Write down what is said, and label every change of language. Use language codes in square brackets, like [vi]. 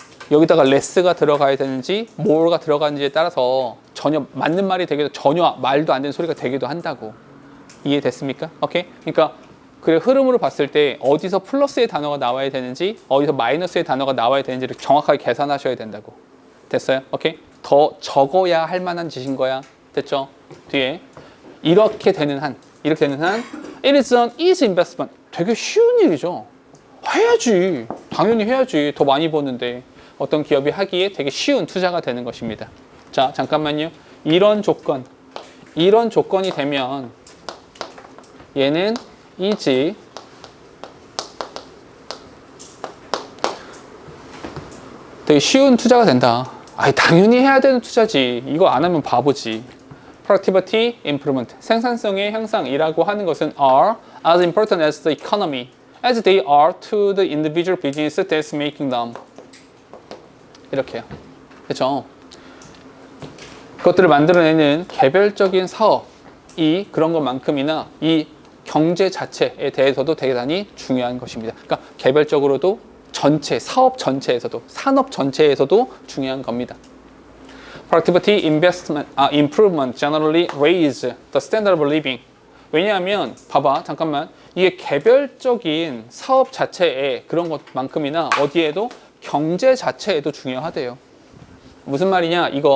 [ko] 여기다가 less가 들어가야 되는지 more가 들어가는지에 따라서 전혀 맞는 말이 되기도 전혀 말도 안 되는 소리가 되기도 한다고. 이해됐습니까? 오케이? 그러니까 그래 흐름으로 봤을 때 어디서 플러스의 단어가 나와야 되는지 어디서 마이너스의 단어가 나와야 되는지를 정확하게 계산하셔야 된다고. 됐어요? 오케이? 더 적어야 할 만한 짓인 거야. 됐죠? 뒤에 이렇게 되는 한 [en] it is an easy investment. [ko] 되게 쉬운 일이죠. 해야지. 당연히 해야지. 더 많이 버는데 어떤 기업이 하기에 되게 쉬운 투자가 되는 것입니다. 자, 잠깐만요. 이런 조건이 되면 얘는 easy 되게 쉬운 투자가 된다. 아니, 당연히 해야 되는 투자지. 이거 안 하면 바보지. [en] Productivity improvement, [ko] 생산성의 향상이라고 하는 것은 [en] are as important as the economy, as they are to the individual business that's making them. [ko] 이렇게요. 그렇죠? 그것들을 만들어내는 개별적인 사업이 그런 것만큼이나 이 경제 자체에 대해서도 대단히 중요한 것입니다. 그러니까 개별적으로도 전체, 사업 전체에서도, 산업 전체에서도 중요한 겁니다. [en] Productivity improvement generally raise the standard of living. [ko] 왜냐하면 봐봐, 잠깐만, 이게 개별적인 사업 자체에 그런 것만큼이나 어디에도 경제 자체에도 중요하대요. 무슨 말이냐?